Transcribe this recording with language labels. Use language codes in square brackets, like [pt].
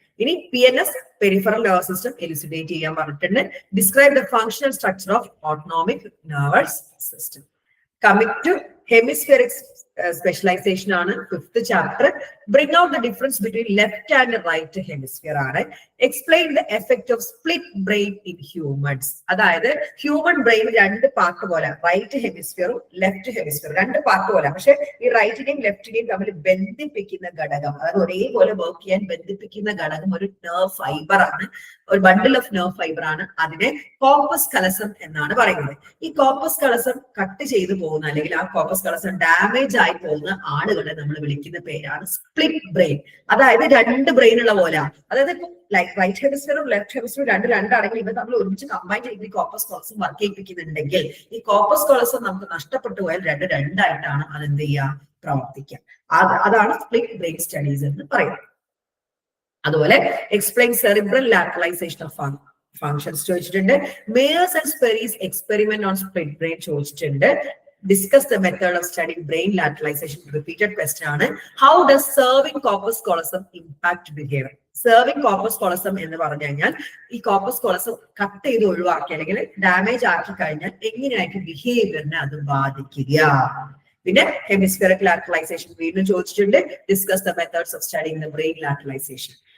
[ml] ഇനി PNS, peripheral nervous system എലുസിഡേറ്റ് ചെയ്യാൻ പറഞ്ഞിട്ടുണ്ട്. [en] Describe the functional structure of autonomic nervous system. Coming to hemispheric specialization ആണ് 5th chapter. Bring out the difference between left and right hemisphere ആണ്. Explain the effect of split brain in humans. [ml] അതായത് human brain 2 part പോലെ, right ഹെമിസ്ഫിയറും left ഹെമിസ്ഫിയറും 2 part പോലെ. പക്ഷെ ഈ റൈറ്റിനെയും ലെഫ്റ്റിനെയും തമ്മിൽ ബന്ധിപ്പിക്കുന്ന ഘടകം, അതായത് ഒരേപോലെ വർക്ക് ചെയ്യാൻ ബന്ധിപ്പിക്കുന്ന ഘടകം ഒരു നെർവ് ഫൈബർ ആണ്, ഒരു ബണ്ടിൽ ഓഫ് നെർവ് ഫൈബർ ആണ്. അതിനെ കോർപ്പസ് കലസം എന്നാണ് പറയുന്നത്. ഈ കോർപ്പസ് കലസം കട്ട് ചെയ്തു പോകുന്ന അല്ലെങ്കിൽ ആ കോർപ്പസ് കലസം ഡാമേജ് ആയി പോകുന്ന ആളുകളെ നമ്മൾ വിളിക്കുന്ന പേരാണ് സ്പ്ലിറ്റ് ബ്രെയിൻ. അതായത് 2 ബ്രെയിൻ ഉള്ള പോലെ. അതായത് ഇപ്പൊ റൈറ്റ് ഹെമിസ്ഫിയറും ലെഫ്റ്റ് ഹെമിസ്ഫിയറും രണ്ടാണെങ്കിൽ ഇവ തമ്മിൽ ഒരുമിച്ച് കമ്പൈൻ ചെയ്ത് ഈ കോർപ്പസ് കോളസം വർക്ക് ചെയ്യിപ്പിക്കുന്നുണ്ടെങ്കിൽ ഈ കോർപ്പസ് കോളസം നമുക്ക് നഷ്ടപ്പെട്ടു പോയാൽ രണ്ടായിട്ടാണ് അതെന്ത് ചെയ്യുക, പ്രവർത്തിക്കുക. അതാണ് സ്പ്ലിറ്റ് ബ്രെയിൻ സ്റ്റഡീസ് എന്ന് പറയുന്നത്. അതുപോലെ [en] explain cerebral lateralization of functions [ml] ചോദിച്ചിട്ടുണ്ട്. [en] Myers and Sperry's experiment on split brain [ml] ചോദിച്ചിട്ടുണ്ട്. [en] Discuss the method of studying brain lateralization. Repeated question ആണ്. How does serving corpus callosum impact behavior? [ml] Serving corpus callosum എന്ന് പറഞ്ഞു കഴിഞ്ഞാൽ ഈ കോർപ്പസ് കോളസം കട്ട് ചെയ്ത് ഒഴിവാക്കി അല്ലെങ്കിൽ ഡാമേജ് ആക്കി കഴിഞ്ഞാൽ എങ്ങനെയായിട്ട് ബിഹേവിയറിനെ അത് ബാധിക്കുക. പിന്നെ ഹെമിസ്ഫിയറിക് ലാറ്ററലൈസേഷൻ വീണ്ടും ചോദിച്ചിട്ടുണ്ട്. [en] Discuss the methods of studying the brain lateralization.